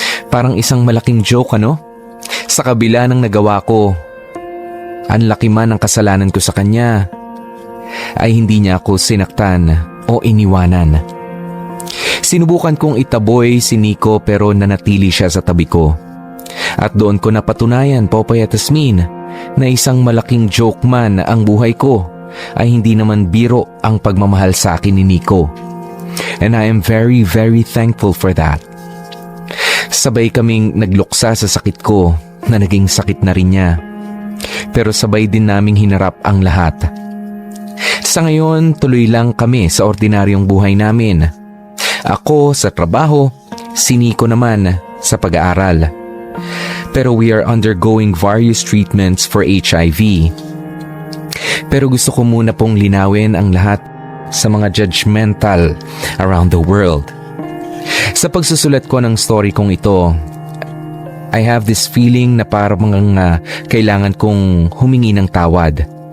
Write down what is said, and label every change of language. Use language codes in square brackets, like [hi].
[tl] Parang isang malaking joke, ano? Sa kabila ng nagawa ko, ang laki man ng kasalanan ko sa kanya, ay hindi niya ako sinaktan o iniwanan. Sinubukan kong itaboy si Nico pero nanatili siya sa tabi ko. At doon ko napatunayan, Popoy at Tasmin, na isang malaking joke man ang buhay ko, ay hindi naman biro ang pagmamahal sa akin ni Nico. [en] And I am very, very thankful for that. [tl] Sabay kaming nagluksa sa sakit ko na naging sakit na rin niya. Pero sabay din naming hinarap ang lahat. Sa ngayon, tuloy lang kami sa ordinaryong buhay namin. Ako sa trabaho, si Nico naman sa pag-aaral. [en] Pero we are undergoing various treatments for HIV. [tl] Pero gusto ko muna pong linawin ang lahat sa mga [en] judgmental around the world. [tl] Sa pagsusulat ko ng story kong ito, [en] I have this feeling [tl] na parang kailangan kong humingi ng tawad.